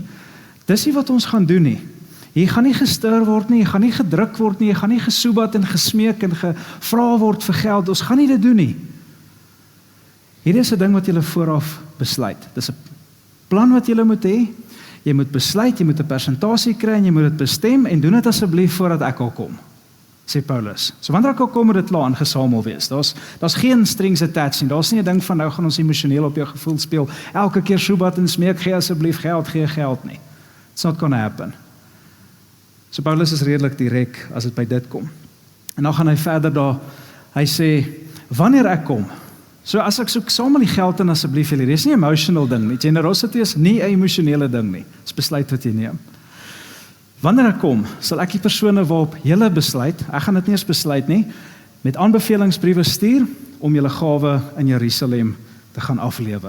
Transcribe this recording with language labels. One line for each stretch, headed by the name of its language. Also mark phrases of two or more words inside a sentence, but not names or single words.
Afrikaans: Dis nie wat ons gaan doen nie. Jy gaan nie gestuur word nie, jy gaan nie gedruk word nie, jy gaan nie gesoebat en gesmeek en gevra word vir geld. Ons gaan nie dit doen nie. Hierdie is 'n ding wat jy vooraf besluit. Dis 'n plan wat jy moet hê. Jy moet besluit, jy moet 'n persentasie kry en jy moet dit bestem en doen dit asseblief voordat ek al kom, sê Paulus. So wanneer ek al kom, moet dit klaar ingesamel wees. Daar's geen
English: strings attached
Afrikaans: nie. Daar's nie 'n ding van nou gaan ons emosioneel op jou gevoel speel. Elke keer soebat en smeek, gee asseblief geld, gee geld nie.
English: It's not gonna happen.
Afrikaans: So Paulus is redelik direk as dit by dit kom. En dan gaan hy verder daar, hy sê, wanneer ek kom, so as ek soek samel die geld in asseblief julle, dis nie 'n emotional ding nie, generosity is nie 'n emosionele ding nie, dis besluit wat jy neem. Wanneer ek kom, sal ek die persone waarop julle besluit, ek gaan dit nie eens besluit nie, met aanbevelingsbriewe stuur, om julle gawe in Jerusalem te gaan aflewer.